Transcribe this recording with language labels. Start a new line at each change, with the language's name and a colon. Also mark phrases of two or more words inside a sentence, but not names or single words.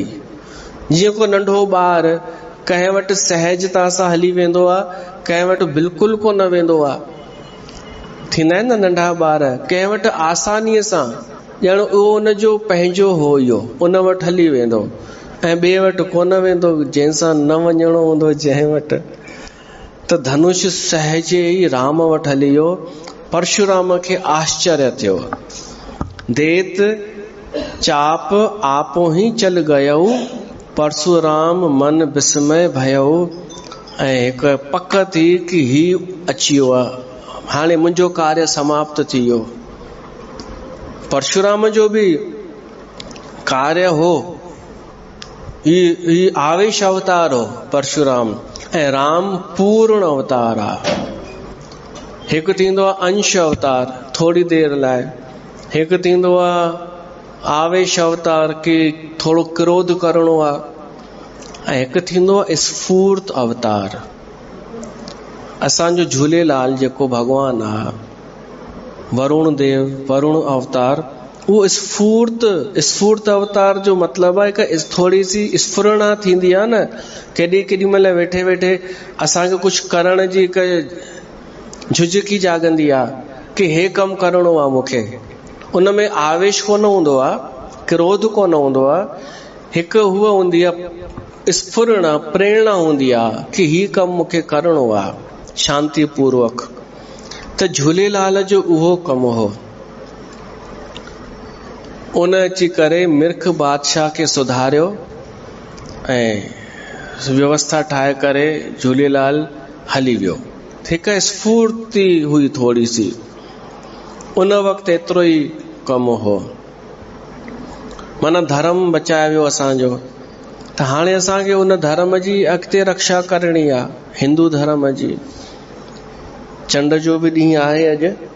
Sindhi: जीअं को नंढो ॿार कंहिं वटि सहजता सां हली वेंदो आहे, कंहिं वटि बिल्कुलु कोन वेंदो आहे। थींदा आहिनि न नंढा ॿार, कंहिं वटि आसानीअ सां, ॼण उहो उनजो पंहिंजो हो, इहो उन वटि हली वेंदो ऐं ॿिए वटि कोन वेंदो, जंहिंसां न वञिणो हूंदो जंहिं वटि। त धनुष सहजे ई राम वटि हली वियो। परशुराम खे आश्चर्य थियो।
Hindi: देत चाप आपो ही चल गयो, परशुराम मन विस्मय भयो।
Sindhi: ऐं हिकु पक थी कि ही अची वियो आहे, हाणे मुंहिंजो कार्य समाप्त थी वियो। परशुराम जो भी कार्य हो, ही आवेश अवतार हो परशुराम, ऐं राम पूर्ण अवतार आहे। हिकु थींदो आहे अंश अवतार, थोड़ी देर लाइ। हिकु थींदो आहे आवेश अवतार, के थोड़ो क्रोध करणो आहे। ऐं हिकु थींदो आहे स्फूर्त अवतार। असांजो झूलेलाल जेको भगवान आहे, वरुण देव, वरुण अवतार, वो स्फूर्त अवतार जो
Hindi: मतलब है कि थोड़ी सी
Sindhi: स्फुरणा थींदी आहे न। केॾी केॾी महिल वेठे वेठे असांखे कुझु करण जी झुझकी जागंदी आहे कि हे कमु करणो आहे मूंखे। उन में आवेश कोन हूंदो आहे, क्रोध कोन हूंदो आहे, हिकु हूअ हूंदी आहे स्फुरणा, प्रेरणा हूंदी आहे कि ही कमु मूंखे करणो आहे शांति पूर्वक। त झूलेलाल जो उहो कमु हो। उन अची करे मिर्ख बादशाह खे सुधारियो ऐं व्यवस्था ठाहे करे झूलेलाल हली वियो। हिकु स्फूर्ति हुई
Hindi: थोड़ी सी,
Sindhi: उन वक़्तु एतिरो ई कमु हो। माना धर्म बचाए वियो असांजो। त हाणे असांखे उन धर्म जी अॻिते रक्षा करणी आहे, हिंदू धर्म जी। चंड जो भी ॾींहुं आहे अॼु।